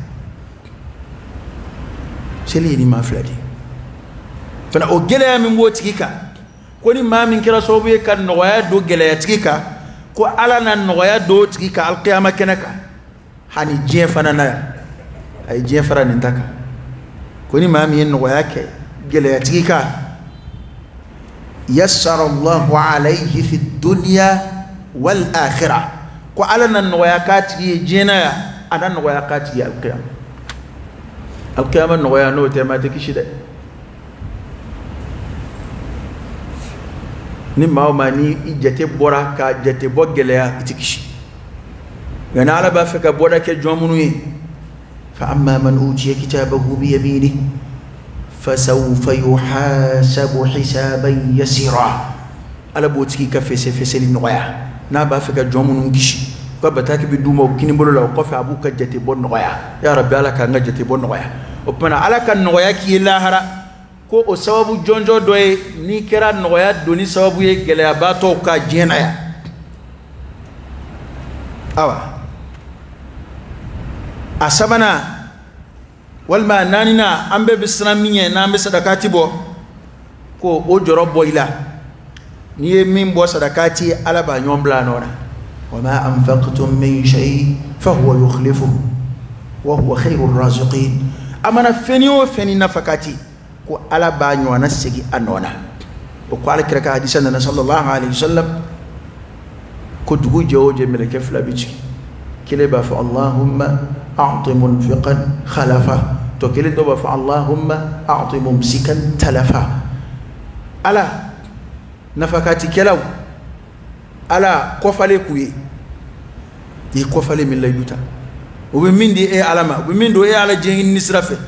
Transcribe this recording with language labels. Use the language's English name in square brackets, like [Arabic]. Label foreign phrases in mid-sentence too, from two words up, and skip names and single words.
[Bambara] seli ye ni maa fila de ye fana o gɛlɛya min b'o tigi kan ko ni maa min kɛra sababu ye ka nɔgɔya don gɛlɛya tigi kan ko ala na nɔgɔya don o tigi kan alikiyama kɛnɛ kan hani diɲɛ fana na yan a ye diɲɛ fara nin ta kan ko ni maa min ye nɔgɔya kɛ gɛlɛya tigi kan [Arabic] يسر الله عليه في الدنيا والآخرة [Bambara] ko ala na nɔgɔya k'a tigi ye diɲɛ na yan a na nɔgɔya k'a tigi ye alikiyama nɔgɔya n'o tɛ maa tɛ kisi dɛ ni maa o maa ni i jate bɔra ka jate bɔ gɛlɛya i tɛ kisi nka ni ala b'a fɛ ka bɔda kɛ jɔn minnu ye [Arabic] فأما من أوتي كتابه بيمينه فسوف يحاسب حسابا يسيرا [Bambara] ala b'o tigi ka fɛsɛfɛsɛli nɔgɔya n'a b'a fɛ ka jɔn minnu kisi u ka bataki bɛ d'u ma o kini bolo la o kɔfɛ a b'u ka jate bɔ nɔgɔya [Arabic] يا رب [Bambara] ala k'an ka jate bɔ nɔgɔya o tumana ala ka nɔgɔya k'i ye lahara ko o sababu jɔnjɔ dɔ ye n'i kɛra nɔgɔya doni sababu ye gɛlɛyabaatɔw ka diɲɛ na yan awa a sabanan walima a naaninan an bɛɛ bɛ siran min ɲɛ n'an bɛ sadakati bɔ ko o jɔrɔ bɔ i la n'i ye min bɔ sadakati ye ala b'a ɲɔgɔn bila a nɔ na [Arabic] وما أنفقتم من شيء فهو يخلفه وهو خير الرازقين [Bambara] a mana fɛn o fɛn nafa ka ti ko ala b'a ɲɔgɔnna segin a nɔ na o ko ala kira ka hadisa nana [Arabic] صلى الله عليه وسلم [Bambara] ko dugu jɛ o jɛ mɛlɛkɛ fila bɛ jigin kelen b'a fɔ [Arabic] اللهم أعط منفقا خلفا [Bambara] to kelen dɔ b'a fɔ [Arabic] اللهم أعط ممسكا تلفا [Bambara] ala nafakatikɛlaw ala kɔfale k'u ye i ye kɔfale min layidu ta u bɛ min di e ala ma u bɛ min don e ala diɲɛ ɲini sira fɛ